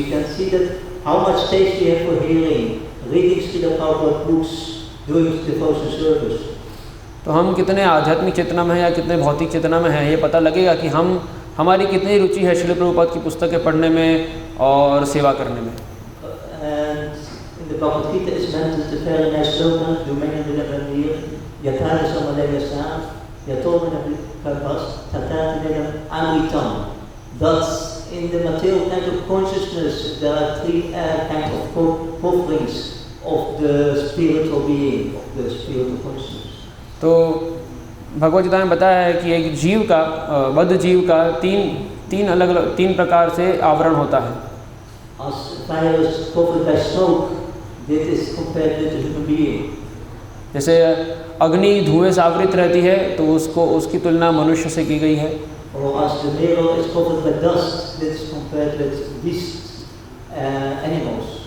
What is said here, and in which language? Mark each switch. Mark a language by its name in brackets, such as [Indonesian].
[English] We can see that how much taste we have for hearing, reading Srila Prabhupada books, doing devotion service. [Hindi] तो हम कितने आध्यात्मिक चेतना में हैं या कितने भौतिक चेतना में हैं, ये पता लगेगा कि हमारी कितनी रुचि है श्रील प्रभुपाद की पुस्तकें पढ़ने में और सेवा करने में। [English] And in the Bhagavad Gita is mentioned a very nice slogan, Dumena Vilavanir, Yatara Samalaya Yatomana Vilapas, Tatana Amritam. That in the material kind of consciousness there are three kind of coverings of the spiritual being, of the spiritual consciousness. [Hindi] तो भगवद गीता में बताया है कि एक जीव का बद्ध जीव का तीन अलग अलग तीन प्रकार से आवरण होता है। [English] As fire is covered by smoke, that is compared with the human being. [Hindi] जैसे अग्नि धुएं से आवृत रहती है तो उसकी तुलना मनुष्य से की गई है। [English] Or as the mirror is covered by dust, that is compared with beasts, animals.